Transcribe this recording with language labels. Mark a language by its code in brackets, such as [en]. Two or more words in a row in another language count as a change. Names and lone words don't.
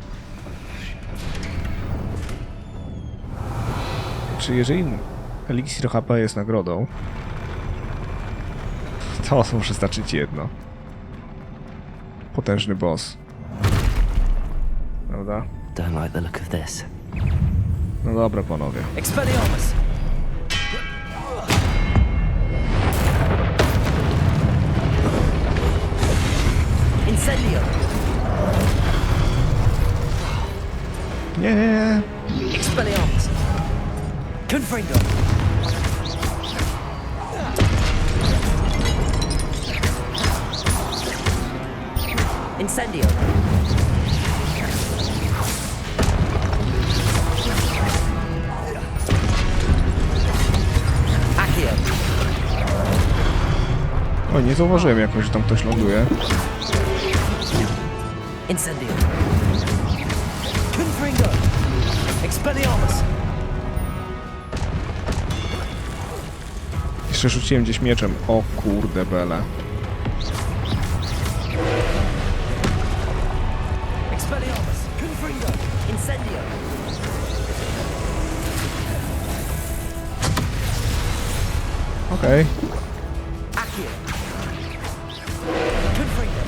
[pl] Czy jeżeli eliksir HP jest nagrodą, to może znaczyć jedno. Potężny boss. Prawda? [en] Don't like the look of this. [pl] No dobra, panowie. Expelliarmus! Incendio! Nie. Expelliarmus! Confringo! Incendio! Accio! O, nie zauważyłem jakoś, że tam ktoś ląduje. Incendio! Confringo! Expelliarmus! Jeszcze rzuciłem gdzieś mieczem. O kurde bele. Expelliarmus! Confringo! Incendio! Okej. Accio! Confringo!